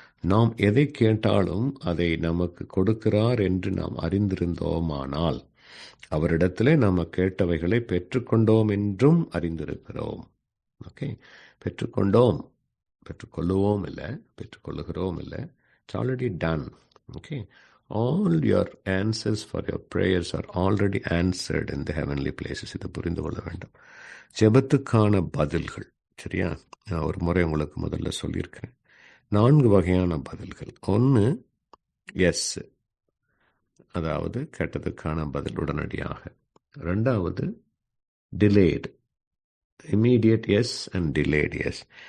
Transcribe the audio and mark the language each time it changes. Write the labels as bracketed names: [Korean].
[Tamil] நாம் எதை கேட்டாலும் அதை நமக்கு கொடுக்கிறார் என்று நாம் அறிந்திருந்தோமானால் அவரிடத்துல நாம் கேட்டவைகளை பெற்றுக்கொண்டோம் என்றும் அறிந்திருக்கிறோம். ஓகே, பெற்றுக்கொண்டோம், பெற்றுக்கொள்ளுவோம் இல்லை, பெற்றுக்கொள்ளுகிறோம் இல்லை. [English] It's already done. Okay, all your answers for your prayers are already answered in the heavenly places. [Tamil] இதை புரிந்து கொள்ள வேண்டும். ஜெபத்துக்கான பதில்கள், சரியா? நான் ஒரு முறை உங்களுக்கு முதல்ல சொல்லியிருக்கிறேன். 4 வகையான பதில்கள். ஒன்று எஸ், அதாவது கேட்டதுக்கான பதில் உடனடியாக. [English] 2வது delayed, immediate yes and delayed yes.